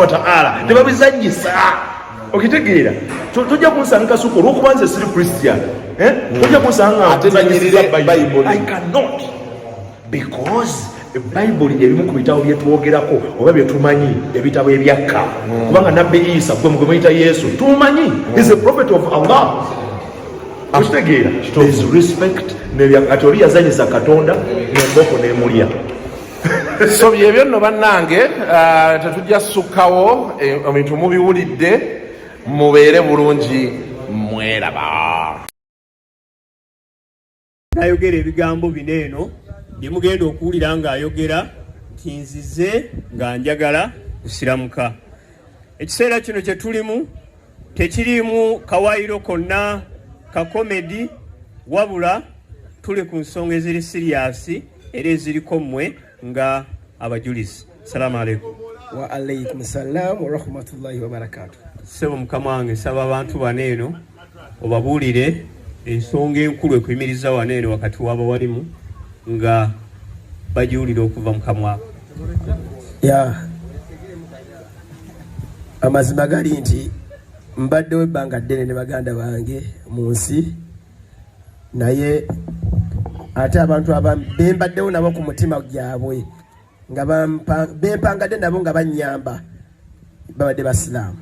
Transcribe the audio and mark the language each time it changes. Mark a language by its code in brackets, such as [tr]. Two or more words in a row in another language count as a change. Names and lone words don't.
[ar] وتعالى [lg] tebabizanyisa okitegeera tojja kunsanga kasuku olw'okuba nze siri Christian tojja kunsanga atezanyirira [en] Bible I cannot because Bible [lg] ebimu ku bitabo byetwogerako oba byetumanyi ebitabo ebyakka kubanga nabbi Isa gwe muyita Yesu tumanyi [en] is a prophet of Allah [lg] akitegeera [en] is respect [lg] ati oli yazanyisa Katonda nemboko nemulya so byebyo nno bannange tetujja sukkawo ebintu mubiwulidde mubeere bulungi mweraba ayogera ebigambo bino eno bye mugenda okuwulira ng'ayogera nti nzize nga njagala kusiramuka ekiseera kino kye tulimu tekirimu kawaayiro konna ka komedi wabula tuli ku nsonga eziri siriyasi era eziriko mmwe nga abajulizi. [ar] السلام عليكم. وعليكم السلام ورحمة الله وبركاته. [lg] Sebo mukama wange saba abantu baneeno obabuulire ensonga enkulu ekuyimiriza waneeno wakati w'abawalimu nga bajiwulira okuva mu kamwa amazima gali nti mbaddewo ebbanga ddene ne baganda bange mu nsi naye ate abantu bembaddewo nabo ku mutima gyabwe nga bempangadde nabo nga bannyamba babadde basiraamu.